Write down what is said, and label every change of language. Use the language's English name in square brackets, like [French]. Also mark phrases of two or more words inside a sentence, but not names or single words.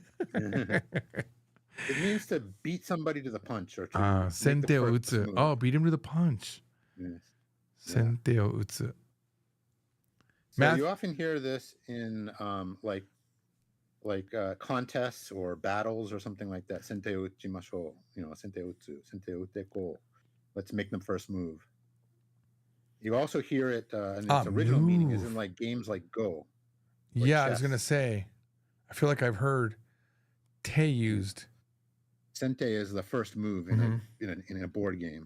[English] It means to beat somebody to the punch or to [Japanese] 先手を打つ. [English] Oh, beat him to the punch. Yes. [Japanese] 先手を打つ. [English] So you often hear this in like contests or battles or something like that. [Japanese] 先手を打ちましょう。先手を打つ。先手を打てこ. [English] Let's make them first move. You also hear it in its original meaning is in like games like Go. Yeah, chess. I was gonna say. I feel like I've heard te used. Sente is the first move in a board game.